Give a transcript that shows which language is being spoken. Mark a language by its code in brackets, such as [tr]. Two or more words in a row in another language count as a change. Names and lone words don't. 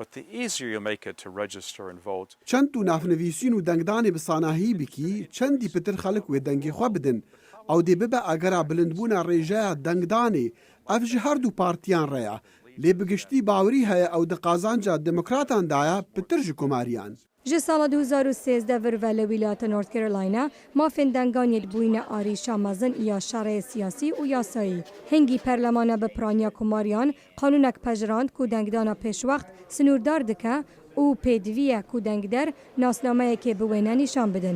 [ku] چەند و نافنەویسین و دەنگدانی بساناهی بکی چەندی پتر خەڵک وێ دەنگی خوا بدن ئەو دێ ببە ئەگەرا بلندبوونە ڕێژەیە دەنگدانێ ئەف ji هەردوو پارتیان ڕێیە لێ بگشتی باوری هەیە ئەو دقازانجا دموکراتاندایە پتر ji کۆماریان. ji sala 2013 vir ve li wîlayeta North Carolina mafên denganiyê bûyîne arîşa mezin ya şerê siyasî û yasayî. Hingî perlemana bi piraniya komariyan qanûnek pejirand ku dengdana pêşwext sinûrdar dike û pêdiviye ku dengder nasnameyekê bi wêne nîşan bidin.